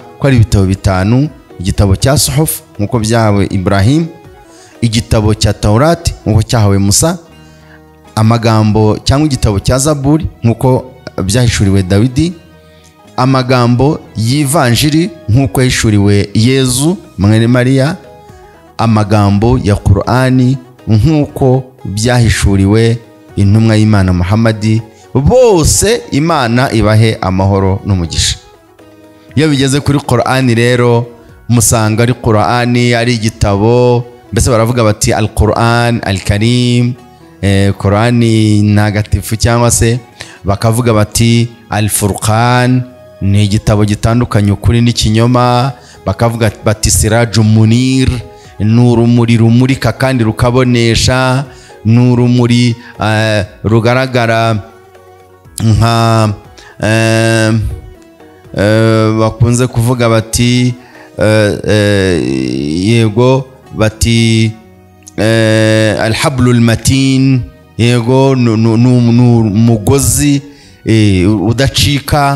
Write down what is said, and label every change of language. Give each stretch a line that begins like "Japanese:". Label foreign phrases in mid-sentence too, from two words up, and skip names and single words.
Kinyarwanda: ko ari ibitabo bitanu: igitabo cya Suhuf nkuko byahawe Ibrahim, igitabo cya Taurat nkuko cyahawe Musa, amagambo cyangwa igitabo cya Zaburi nkuko byahishuriwe Dawidi, amagambo y'ivanjiri nkuko yahishuriwe Yezu mwene Mariya, amagambo ya Qur'ani nkuko byahishuriwe intumwa y'Imana Muhammad. Bose Imana ibahe amahoro n'umugisha. Iyo bigeze kuri Qur'ani rero musanga ari Qur'ani ari igitabo, mbese baravuga bati
Arabic: القرآن الكريم,
Kinyarwanda: Qur'ani ntagatifu, cyangwa se bakavuga bati al-Furqan, ni igitabo gitandukanye ukuri n'ikinyoma. Bakavuga bati
Arabic: سراج منير,
Kinyarwanda: n'urumuri rumurika kandi rukabonesha, n'urumuri rugaragara nka bakunze kuvuga bati yego bati
Arabic: الحبل المتين,
Kinyarwanda: yego n'umugozi udacika.